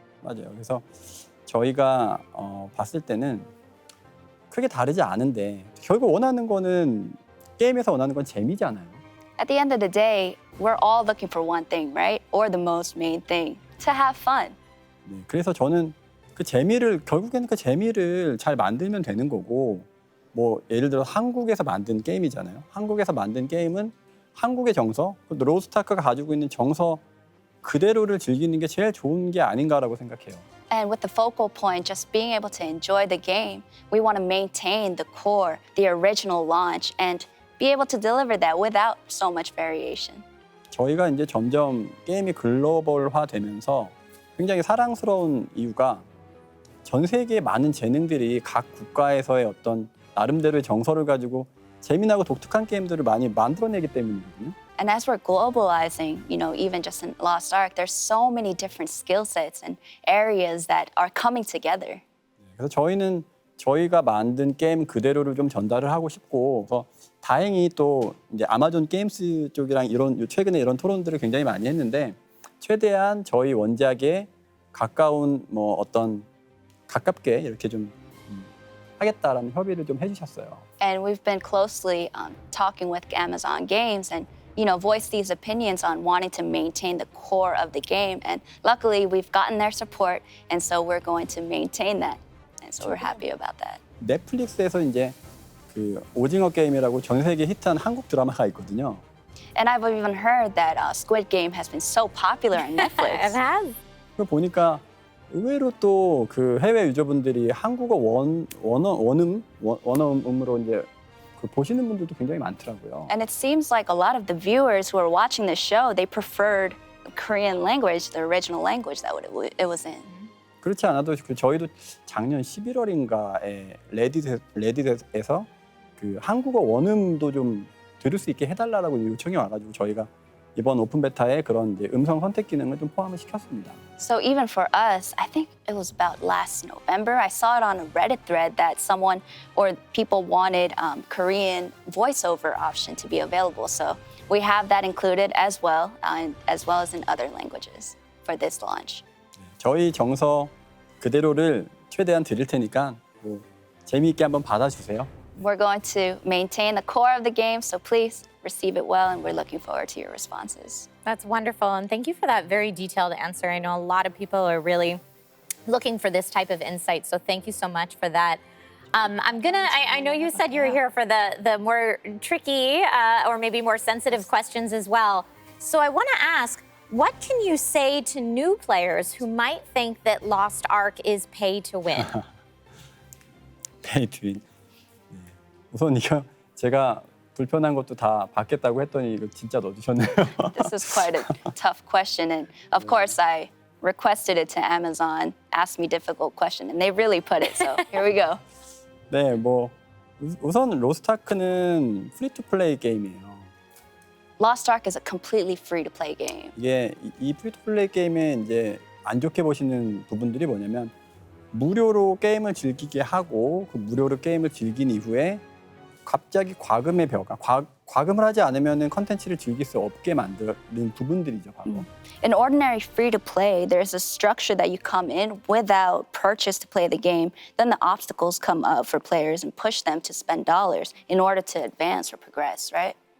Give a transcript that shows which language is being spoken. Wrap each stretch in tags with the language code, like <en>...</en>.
<ko>맞아요. 그래서 저희가 봤을 때는 크게 다르지 않은데 결국 원하는 거는 게임에서 원하는 건 재미잖아요.</ko> <en>At the end of the day, we're all looking for one thing, right? Or the most main thing, to have fun.</en> <ko>네, 그래서 저는 결국에는 그 재미를 잘 만들면 되는 거고, 뭐 예를 들어 한국에서 만든 게임이잖아요. 한국에서 만든 게임은 한국의 정서, 로스트아크가 가지고 있는 정서 그대로를 즐기는 게 제일 좋은 게 아닌가라고 생각해요.</ko> <en>And with the focal point just being able to enjoy the game, we want to maintain the core, the original launch, and be able to deliver that without so much variation.</en> <ko>저희가 이제 점점 게임이 글로벌화되면서 굉장히 사랑스러운 이유가 전 세계의 많은 재능들이 각 국가에서의 어떤 나름대로의 정서를 가지고 재미나고 독특한 게임들을 많이 만들어내기 때문이거든요.</ko> <en>And as we're globalizing, even just in Lost Ark, there's so many different skill sets and areas that are coming together.</en> <ko>그래서 저희는 저희가 만든 게임 그대로를 좀 전달을 하고 싶고, 그래서 다행히 또 이제 아마존 게임스 쪽이랑 최근에 이런 토론들을 굉장히 많이 했는데 최대한 저희 원작에 가까운 뭐 어떤 가깝게 이렇게 좀 하겠다라는 협의를 좀 해주셨어요.</ko> <en>And we've been closely talking with Amazon Games and voice these opinions on wanting to maintain the core of the game. And luckily, we've gotten their support, and so we're going to maintain that. And so we're happy about that.</en> <ko>넷플릭스에서 이제 그 오징어 게임이라고 전 세계 히트한 한국 드라마가 있거든요.</ko> <en>And I've even heard that Squid Game has been so popular on Netflix. It has.</en> <ko>그 보니까 의외로 또 그 해외 유저분들이 한국어 원어음으로 이제 그 보시는 분들도 굉장히 많더라고요.</ko> <en>And it seems like a lot of the viewers who are watching the show, they preferred the Korean language, the original language that it was in.</en> <ko>그렇지 않아도 저희도 작년 11월인가에 레딧에서 그 한국어 원음도 좀 들을 수 있게 해달라고 요청이 와가지고 저희가 이번 오픈 베타에 그런 이제 음성 선택 기능을 좀 포함을 시켰습니다.</ko> <en>So even for us, I think it was about last November, I saw it on a Reddit thread that someone or people wanted Korean voiceover option to be available. So we have that included as well as in other languages for this launch.</en> <ko>저희 정서 그대로를 최대한 드릴 테니까 뭐 재미있게 한번 받아주세요.</ko> <en>We're going to maintain the core of the game, so please receive it well, and we're looking forward to your responses. That's wonderful, and thank you for that very detailed answer. I know a lot of people are really looking for this type of insight, so thank you so much for that. I know you said you're here for the more tricky or maybe more sensitive questions as well. So I want to ask, what can you say to new players who might think that Lost Ark is pay to win? Pay to win.</en> <ko>우선 이거 제가 불편한 것도 다 받겠다고 했더니 이거 진짜 넣어주셨네요.</ko> <en>This is quite a tough question, and of course I requested it to Amazon, asked me difficult question, and they really put it. So here we go.</en> <ko>네, 뭐 우선 로스트아크는 프리 투 플레이 게임이에요.</ko> <en>Lost Ark is a completely free-to-play game.</en> <ko>이게 이 프리 투 플레이 게임에 이제 안 좋게 보시는 부분들이 뭐냐면 무료로 게임을 즐기게 하고 그 무료로 게임을 즐긴 이후에 갑자기 과금의 벼가 과금을 하지 않으면 컨텐츠를 즐길 수 없게 만드는 부분들이죠, 바로.</ko> <en>In ordinary free-to-play, there's a structure that you come in without purchase to play the game. Then the obstacles come up for players and push them to spend dollars in order to advance or progress, right?</en>